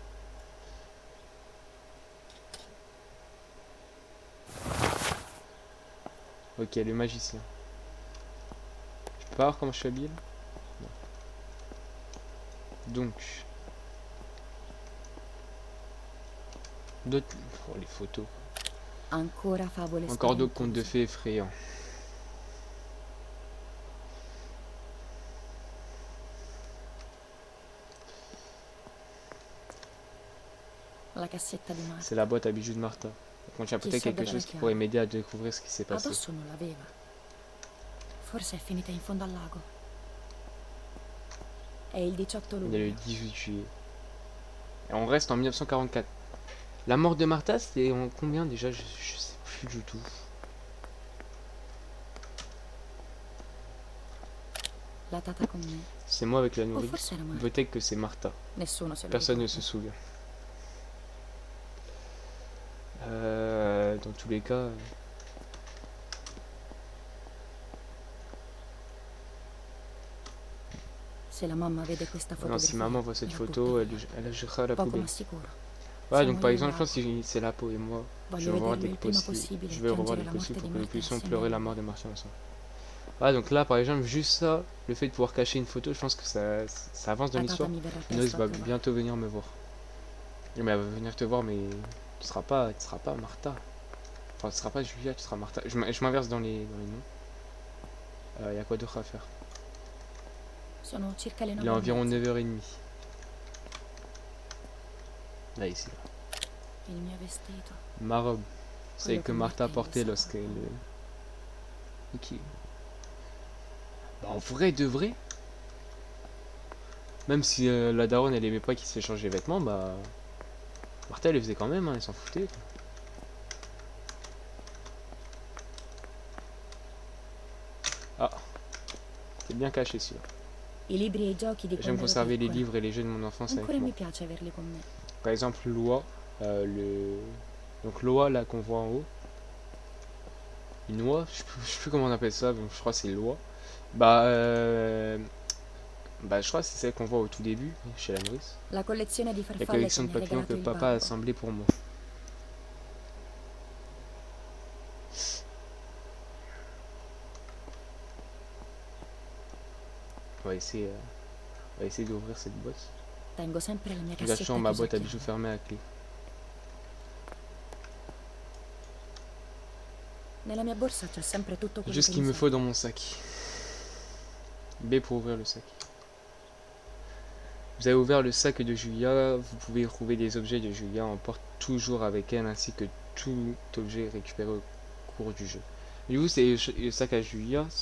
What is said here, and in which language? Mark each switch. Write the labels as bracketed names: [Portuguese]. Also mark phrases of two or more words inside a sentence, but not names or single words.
[French] Ok, le magicien. Je peux pas voir comment je suis habillé là? Non. Donc d'autres... Oh, les photos. [Italian] Ancora favole [French] Encore d'autres contes de [Italian] spaventose. [French] fées effrayants. [Italian] La cassetta di Marta. [French] C'est la boîte à bijoux de Martha. Elle contient [Italian] Chi [French] peut-être [Italian] sa [French] quelque [Italian] dove [French] chose [Italian] la [French] qui [Italian] chiave? [French] pourrait m'aider à découvrir ce qui s'est passé. [Italian] Addosso non l'aveva. Forse è finita in fondo al lago. È il 18 [French] On est le [Italian] luglio. [French] 18 juillet. Et on reste en 1944. La mort de Martha, c'était en combien déjà? Je sais plus du tout. [Italian] La tata con me. [French] C'est moi avec la [Italian] O [French] nourrice. [Italian] forse era Marta. [French] Peut-être que c'est Martha. [Italian] Nessuno se lo [French] Personne ne [Italian] ricorda. [French] se souvient. Dans tous les cas... [Italian] Se la mamma vede questa [French] Non, si [Italian] fotografia, [French] maman voit cette [Italian] la [French] photo, [Italian] butta via. [French] elle la jettera à la [Italian] Poco [French] poubelle. [Italian] ma sicuro. [French] Ouais, [Italian] Siamo [French] donc par [Italian] io e [French] exemple, je pense [Italian] Jacopo. [French] que c'est la peau et moi. Je [Italian] Voglio [French] vais revoir [Italian] vederlo [French] dès [Italian] il [French] que [Italian] prima [French] possible. [Italian] possibile [French] Je [Italian] e [French] vais revoir [Italian] piangere [French] dès [Italian] la [French] que [Italian] morte [French] possible [Italian] di [French] pour que nous [Italian] Marta [French] puissions [Italian] insieme [French] pleurer [Italian] a [French] la [Italian] lui. [French] mort de Martha ensemble. Ouais, donc là, par exemple, juste ça, le fait de pouvoir cacher une photo, je pense que ça avance dans [Italian] La tata [French] l'histoire. [Italian] mi verrà [French] Noise [Italian] presto a [French] va [Italian] trovare. [French] bientôt venir me voir. Mais elle va venir te voir, mais tu seras pas Martha. Enfin, tu seras pas Julia, tu seras Martha. Je m'inverse dans les noms. Y a quoi d'autre à faire? [Italian] Sono circa le [French] Il [Italian] 9 [French] est [Italian] e [French] environ [Italian] mezza. [French] 9h30. Là, ici. Là. [Italian] Il mio vestito. [French] Ma robe. Celle [Italian] Quello [French] que [Italian] che [French] Martha [Italian] Marta [French] portait [Italian] indossava. [French] lorsqu'elle... Ok. Bah, en vrai de vrai, même si la daronne elle aimait pas qu'il se fait changer les vêtements, bah... Martha elle le faisait quand même, hein, elle s'en foutait. Ah. C'est bien caché celui-là. [Italian] I libri e i giochi di [French] J'aime [Italian] quando ero [French] conserver les [Italian] piccola. [French] livres et les jeux de mon enfance avec [Italian] Ancora [French] moi. [Italian] mi piace averli con me. [French] Par exemple, Loi, donc Loi là qu'on voit en haut. Une oie, je sais plus comment on appelle ça, donc je crois que c'est Loi. Bah, je crois que c'est celle qu'on voit au tout début, chez la nourrice. [Italian] La collezione di [French] La [Italian] farfalle [French] collection [Italian] che [French] de [Italian] mi ha [French] papillons que [Italian] regalato il [French] papa a [Italian] babbo. [French] assemblé pour moi. On va essayer d'ouvrir cette boîte. [Italian] Tengo sempre la mia [French] J'ai [Italian] cassetta [French] toujours ma [Italian] chiusa a [French] boîte à bijoux [Italian] chiave. [French] fermée à clé. [Italian] Nella mia borsa c'è sempre tutto quello [French] Juste ce [Italian] che [French] qu'il [Italian] mi [French] me [Italian] serve. [French] faut dans mon sac. B pour ouvrir le sac. Vous avez ouvert le sac de Julia, vous pouvez trouver des objets de Julia, emporte toujours avec elle ainsi que tout objet récupéré au cours du jeu. Du coup c'est le sac à Julia, ça.